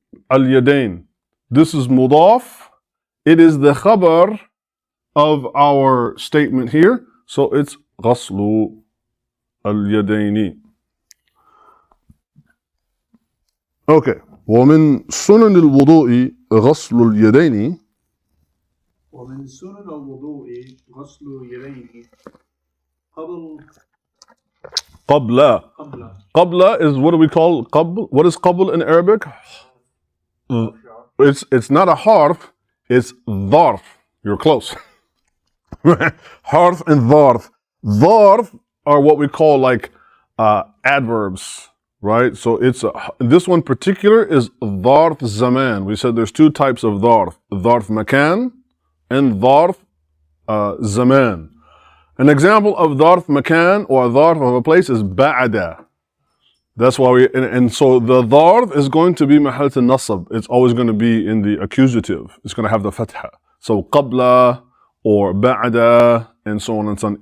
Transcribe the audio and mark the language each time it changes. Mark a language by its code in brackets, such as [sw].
[en] Al-yadain. This is mudaf. It is the khabar of our statement here. So it's ghaslu al-yadaini. Okay. [ar] ومن سنن الوضوء غسل اليدين. ومن سنن الوضوء غسل اليدين قبل. [en] قبل is what do we call قبل? What is قبل in Arabic? It's not a harf, it's ظرف. You're close. Harf and ظرف. ظرف are what we call like adverbs, right? So this one particular is ظرف زمان. We said there's two types of ظرف. [ar] ظرف مكان and ظرف زمان. [en] An example of ظرف مكان or ظرف of a place is بعد. That's why and so the ظرف is going to be محل النصب. It's always going to be in the accusative. It's going to have the fatha. So قبل or بعد and so on and so on.